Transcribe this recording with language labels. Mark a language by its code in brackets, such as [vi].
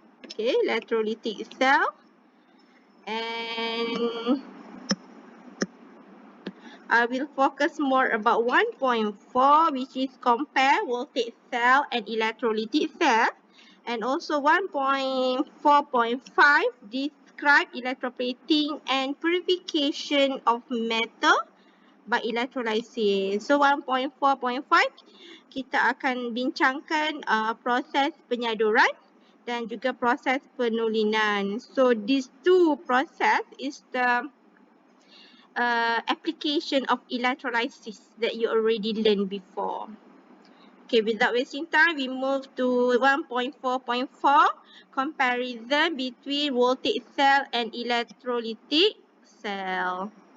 [en] Okay, electrolytic cell, and I will focus more about 1.4, which is compare voltage cell and electrolytic cell. And also 1.4.5 describe electroplating and purification of metal by electrolysis. [ms] So 1.4.5 kita akan bincangkan proses penyaduran dan juga proses penulinan. [en] So these two process is the application of electrolysis that you already learned before. Okay, without wasting time, we move to 1.4.4, comparison between voltage cell and electrolytic cell.